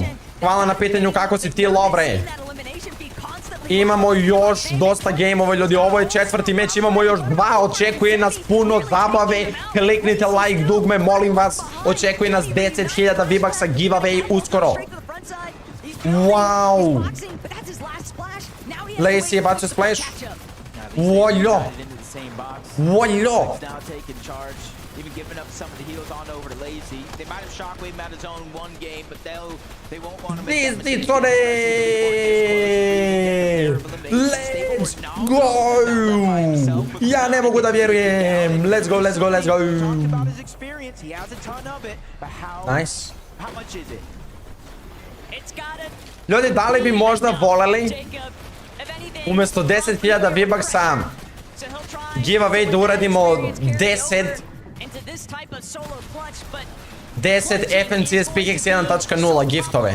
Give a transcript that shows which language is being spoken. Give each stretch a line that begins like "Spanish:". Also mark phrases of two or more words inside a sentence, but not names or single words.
Serbian: Hvala na pitanju kako si ti, Lovre. Imamo još dosta gameova, ljudi. Ovo je četvrti meč, imamo još 2. Očekuje nas puno zabave. Kliknite like dugme, molim vas. Očekuje nas 10.000 V-Bucksa giveaway uskoro. Wow. Lacy je bacio splash. Voljo. Voljo.
English: Even giving up some of the heals on over to Lacy. They might have shockwave him out of zone one game, but they won't want to make that mistake. Let's go!
Serbian: Ja ne mogu da vjerujem.
English: Let's go, let's go, let's go. Nice. How much is it?
Serbian: Ljudi, da li bi možda voleli umjesto 10.000 V-Bucksa giveaway da uradimo 10 FNCS Speakings 1.0 giftove.